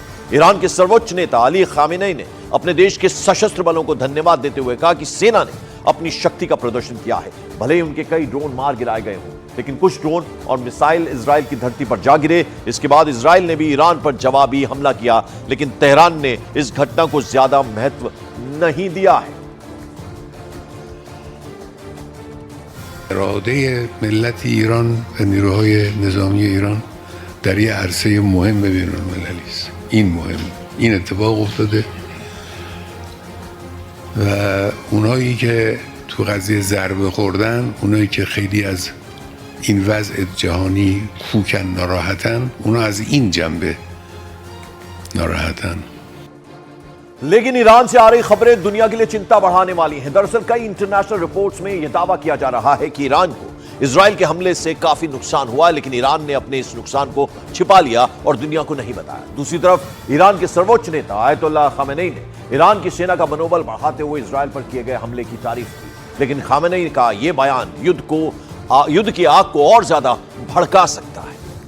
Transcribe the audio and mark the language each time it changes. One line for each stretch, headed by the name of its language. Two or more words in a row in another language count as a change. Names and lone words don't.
Hindi: ईरान के सर्वोच्च नेता अली खामेनेई ने अपने देश के सशस्त्र बलों को धन्यवाद देते हुए कहा कि सेना ने अपनी शक्ति का प्रदर्शन किया है। भले ही उनके कई ड्रोन मार गिराए गए हों, लेकिन कुछ ड्रोन और मिसाइल इजराइल की धरती पर जा गिरे। इसके बाद इजराइल ने भी ईरान पर जवाबी हमला किया, लेकिन तेहरान ने इस घटना को ज्यादा महत्व नहीं दिया है।
Persian: اراده ملت ایران و نیروهای نظامی ایران در یه عرصه مهم بین‌المللی است. این مهم، این اتفاق افتاده و اونایی که تو قضیه ضربه خوردن، اونایی که خیلی از این وضع جهانی کوکن ناراحتن، اونا از این جنبه ناراحتن.
Hindi: लेकिन ईरान से आ रही खबरें दुनिया के लिए चिंता बढ़ाने वाली हैं। दरअसल कई इंटरनेशनल रिपोर्ट्स में यह दावा किया जा रहा है कि ईरान को इजराइल के हमले से काफी नुकसान हुआ, लेकिन ईरान ने अपने इस नुकसान को छिपा लिया और दुनिया को नहीं बताया। दूसरी तरफ ईरान के सर्वोच्च नेता आयतुल्लाह खामेनेई ने ईरान की सेना का मनोबल बढ़ाते हुए इजराइल पर किए गए हमले की तारीफ की, लेकिन खामेनेई का यह बयान युद्ध की आग को और ज्यादा भड़का सकता है।